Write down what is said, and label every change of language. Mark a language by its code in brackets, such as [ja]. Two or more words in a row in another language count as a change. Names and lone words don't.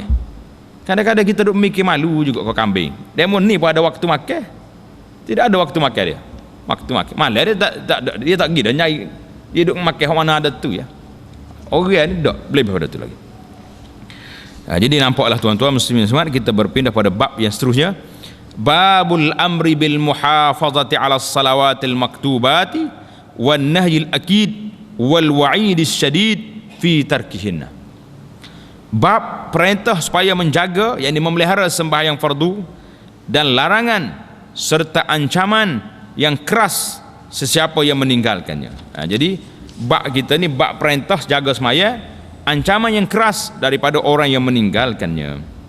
[ms] Kadang-kadang kita duk mikir malu juga kau kambing. Demon ni pun ada waktu makan. Tidak ada waktu makan dia. Waktu makan malam dia tak pergi dah nyai. Dia duk makan mana ada tu ya. Orang ni tak boleh pada tu lagi. Jadi nampaklah tuan-tuan muslimin semua, kita berpindah pada bab yang seterusnya. [ar] باب الأمر بالمحافظة على الصلوات المكتوبة والنهي الأكيد والوعيد الشديد في تركهن. [ms] Bab perintah supaya menjaga, yakni memelihara sembahyang fardu, dan larangan serta ancaman yang keras sesiapa yang meninggalkannya. Jadi bab kita ni bab perintah jaga sembahyang, ancaman yang keras daripada orang yang meninggalkannya.